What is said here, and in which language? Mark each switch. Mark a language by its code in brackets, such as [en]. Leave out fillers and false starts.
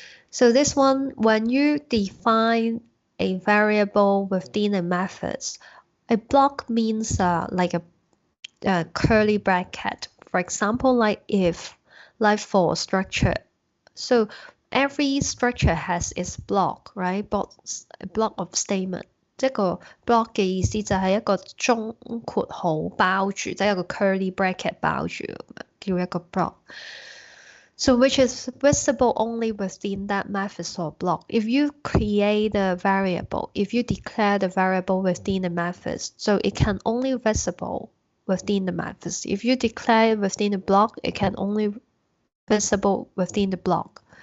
[en] So this one, when you define a variable within a method, a block means like a curly bracket. For example, like if, like for structure. So every structure has its block, right? A block of statement. [yue] 即係個 block 嘅意思就係一個中括號包住，即係一個 curly bracket 包住，叫一個 block. [en] So which is visible only within that method or block. If you create a variable, if you declare the variable within the method, so it can only visible within the method. If you declare it within the block, it can only visible within the block.